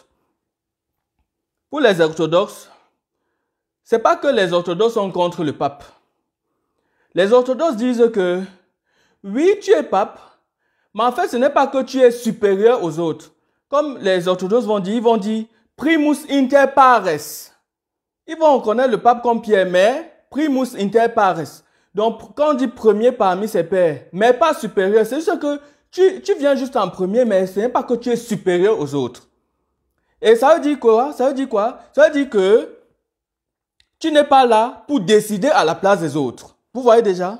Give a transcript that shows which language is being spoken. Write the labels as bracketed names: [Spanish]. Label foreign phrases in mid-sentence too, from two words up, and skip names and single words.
[French] Pour les orthodoxes, c'est pas que les orthodoxes sont contre le pape. Les orthodoxes disent que, oui, tu es pape, mais en fait, ce n'est pas que tu es supérieur aux autres. Comme les orthodoxes ils vont dire, [Latin] primus inter pares. [French] Ils vont reconnaître le pape comme Pierre, mais [Latin] primus inter pares. [French] Donc, quand on dit premier parmi ses pairs, mais pas supérieur, c'est juste que tu viens juste en premier, mais ce n'est pas que tu es supérieur aux autres. Et ça veut dire quoi? Ça veut dire que tu n'es pas là pour décider à la place des autres. Vous voyez déjà?